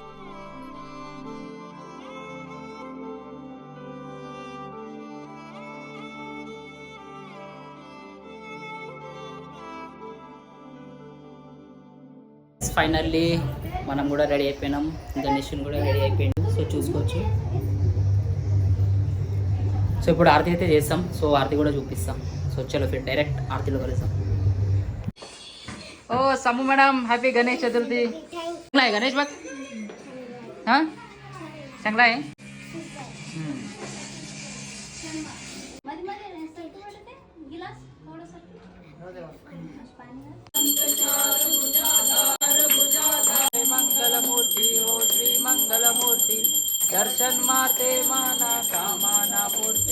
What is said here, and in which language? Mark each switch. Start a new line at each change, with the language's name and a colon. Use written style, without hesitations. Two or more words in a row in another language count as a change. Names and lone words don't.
Telugu: ఫైనల్లీ మనం కూడా రెడీ అయిపోయినాం, గణేష్ని కూడా రెడీ అయిపోయింది. సో చూసుకోవచ్చు. సో ఇప్పుడు ఆరతి అయితే చేస్తాం. సో ఆరతి కూడా చూపిస్తాం. సో
Hindi: चलो फिर
Telugu: డైరెక్ట్ ఆరతిలో కలుస్తాం. ఓ సమ్ము మేడం, హ్యాపీ గణేష్ చతుర్థి.
Marathi: గణేష్ బాగ్ चांगला आहे. मंगलमूर्ती हो श्री मंगलमूर्ती, दर्शन मारते माना कामाना पूर्ती.